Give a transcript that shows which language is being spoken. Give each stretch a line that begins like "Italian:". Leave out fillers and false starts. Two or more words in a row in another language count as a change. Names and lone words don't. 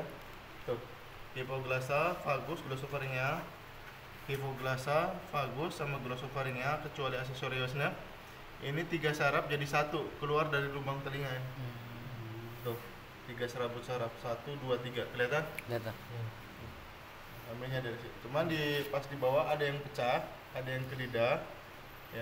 Indonesian: Tuh. Hipoglasa, vagus, glossopharyngeal. Hipoglasa, vagus sama glossopharyngeal kecuali aksesoriusnya. Ini 3 saraf jadi satu keluar dari lubang telinga ini. Tuh, 3 serabut saraf. 1 2 3. Kelihatan? Lihat lah. Ambilnya dari situ. Cuman pas di bawah ada yang pecah, ada yang ke lidah ya.